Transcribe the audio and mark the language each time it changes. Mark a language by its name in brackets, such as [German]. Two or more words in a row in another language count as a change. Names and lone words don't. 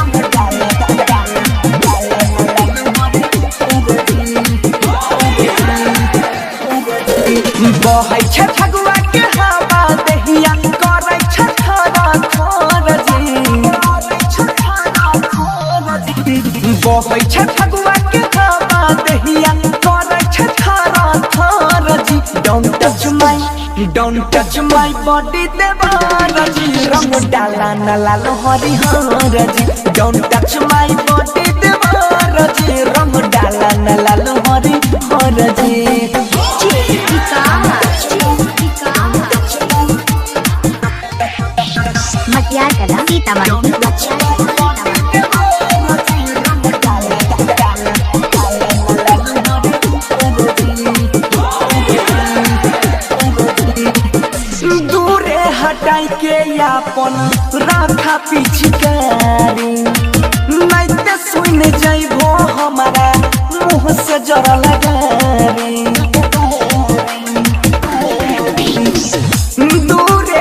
[Maithili] बहै छ फगुआ के हवा दहिया करै छ थरा थर जी बहै छ फगुआ के हवा दहिया करै छ थरा थर जी [English] don't touch my body [Maithili] देवार जी रंग डाला न लालो हरिहर जी [English] don't touch my body [Maithili] देवार जी रंग डाला न लालो हरिहर जी मटियार कला सीतामढ़ी। दूरे हटाई के अपन राखा पिछकारी नहीं ते सुन जाइबो हमारा मुँह से जरा लगारी दूरे